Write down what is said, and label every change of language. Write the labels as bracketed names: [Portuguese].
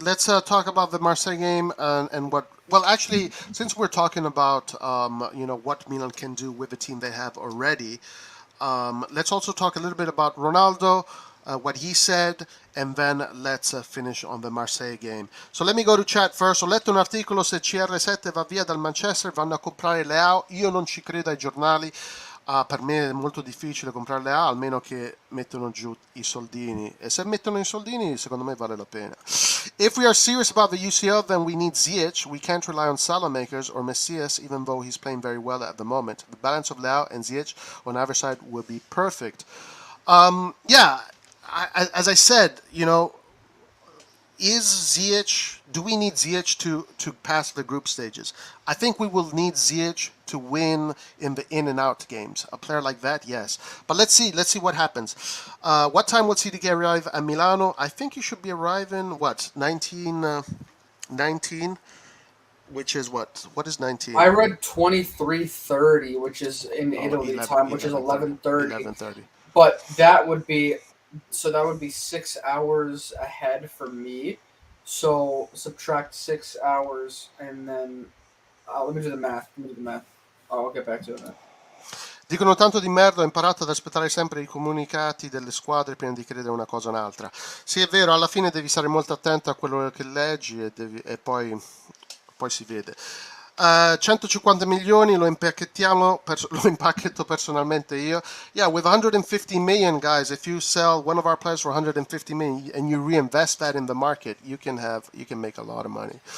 [English] Let's talk about the Marseille game and what. Well, actually, since we're talking about what Milan can do with the team they have already, let's also talk a little bit about Ronaldo, what he said, and then let's finish on the Marseille game. [Italian] So let me go to chat first. Ho letto un articolo: se CR7 va via dal Manchester vanno a comprare Leao. Io non ci credo ai giornali. Per me è molto difficile comprare Leao, almeno che mettono giù i soldini. E se mettono i soldini, secondo me vale la pena. [English] If we are serious about the UCL, then we need Ziyech. We can't rely on Salamakers or Messias, even though he's playing very well at the moment. The balance of Leao and Ziyech on either side will be perfect. As I said, is Ziyech? Do we need Ziyech to pass the group stages? I think we will need Ziyech to win in the in and out games. A player like that, yes. But let's see what happens. What time will CDK arrive at Milano? I think he should be arriving 19, which is what? What is 19? I read 23:30, which is in Italy 11, time, which is 11:30. 11:30. But that would be 6 hours ahead for me. So subtract 6 hours, and then let me do the math. I'll get back to it. [Italian] Dicono tanto di merda, ho imparato ad aspettare sempre i comunicati delle squadre prima di credere una cosa o un'altra. Sì, è vero, alla fine devi stare molto attento a quello che leggi e poi si vede. 150 milioni lo impacchettiamo, lo impacchetto personalmente io. [English] Yeah, with 150 million, guys, if you sell one of our players for 150 million and you reinvest that in the market, you can make a lot of money.